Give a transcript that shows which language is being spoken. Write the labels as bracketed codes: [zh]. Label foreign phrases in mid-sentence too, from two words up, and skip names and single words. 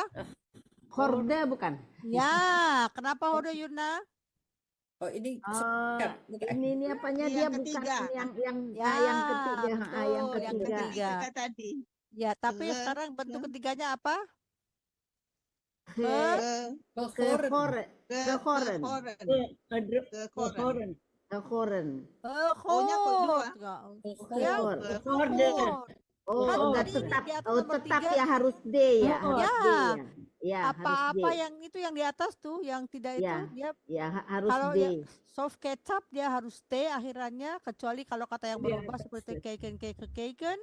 [id] horde bukan? Ya, kenapa horde Yuna? Oh ini Ini apanya dia Yang bukan ketiga. yang Ya, yang ketiga, betul, yang yang ketiga. ketiga. Kita tadi. Ya, tapi Ke- sekarang bentuk ketiganya apa? Ke Horen. horen, ke horen, Horen. ke horen. O-nya kedua. Ya, Hor. Horde. Oh, Kan enggak tadi ini tetap. di atas Oh, nomor tetap 3. ya harus D ya, harus Ya. D ya. Ya, Apa-apa harus D. yang itu yang di atas tuh, yang tidak itu Ya. dia Ya, harus kalau D. ya soft kecap dia harus T akhirannya, kecuali kalau kata yang berubah seperti keken.